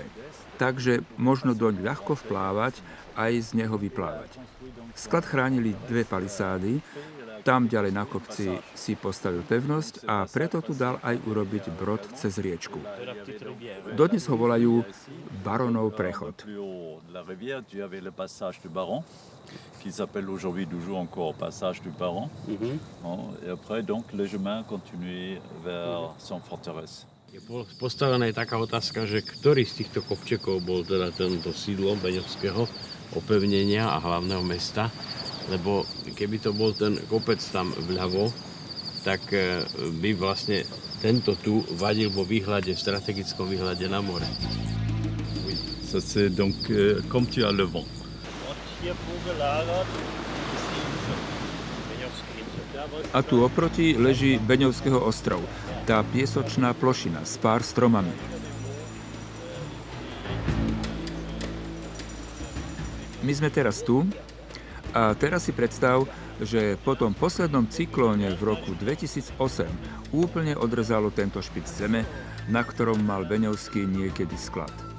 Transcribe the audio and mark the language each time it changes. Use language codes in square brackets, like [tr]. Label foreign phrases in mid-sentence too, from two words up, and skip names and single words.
[sk] Takže možno doň ľahko vplávať, aj z neho vyplávať. Sklad chránili 2 palisády, tam ďalej na kopci si postavil pevnosť a preto tu dal aj urobiť brod cez riečku. Dodnes ho volajú Baronov prechod. [fr] Qui s'appelle aujourd'hui toujours encore passage du Baron. Et après, donc, le chemin continuait vers son forteresse. [sk] Je postavená je taká otázka, že ktorý z týchto kopčekov bol teda tento sídlo beňovského opevnenia a hlavného mesta, lebo keby to bol ten kopec tam vľavo, tak by vlastne tento tu vadil vo výhľade, v strategickom výhľade na more. [fr] Oui, ça c'est donc comme tu as le vent. [sk] A tu oproti leží Beňovského ostrov, tá piesočná plošina s pár stromami. My sme teraz tu a teraz si predstav, že po tom poslednom cyklóne v roku 2008 úplne odrezalo tento špic zeme, na ktorom mal Beňovský niekedy sklad.